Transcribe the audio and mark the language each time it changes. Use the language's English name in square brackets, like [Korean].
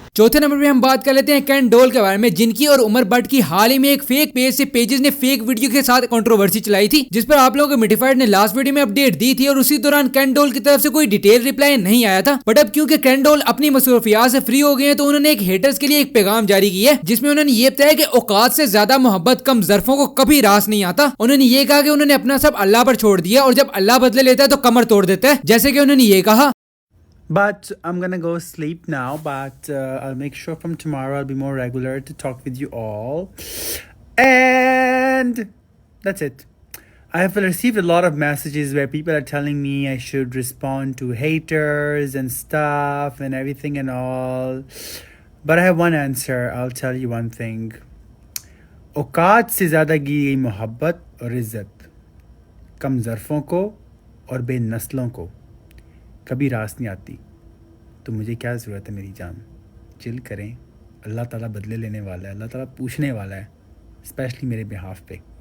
[Hindi] चौथे नंबर पे हम बात कर लेते हैं कैन डोल के बारे में, जिनकी और उमर बट की हाल ही में एक फेक पेज से पेजेस ने फेक वीडियो के साथ कंट्रोवर्सी चलाई थी, जिस पर आप लोगों को मिटिफाइड ने लास्ट वीडियो में अपडेट दी थी, और उसी दौरान कैन डोल की तरफ से कोई डिटेल रिप्लाई नहीं आया था। बट अब क्योंकि कैन डोल अपनी मसरूफियात से फ्री हो गए हैं, तो उन्होंने एक हेटर्स के लिए एक पैगाम जारी किया है, जिसमें उन्होंने ये बताया कि औकात से ज्यादा मोहब्बत कम ज़र्फों को कभी रास नहीं आता। उन्होंने ये कहा कि उन्होंने अपना सब अल्लाह पर छोड़ दिया, और जब अल्लाह बदले लेता है तो कमर तोड़ देता है, जैसे कि उन्होंने ये कहा। [English] But I'm gonna go sleep now, but I'll make sure from tomorrow I'll be more regular to talk with you all. And that's it. I have received a lot of messages where people are telling me I should respond to haters and stuff and everything and all. But I have one answer. I'll tell you one thing. [Hindi] औकात से ज़्यादा की गई मोहब्बत और इज़्ज़त कम ज़र्फ़ों को और बेनस्लों को कभी रास नहीं आती। तो मुझे क्या ज़रूरत है मेरी जान, चिल करें, अल्लाह ताला बदले लेने वाला है, अल्लाह ताला पूछने वाला है, स्पेशली मेरे बिहाफ पे।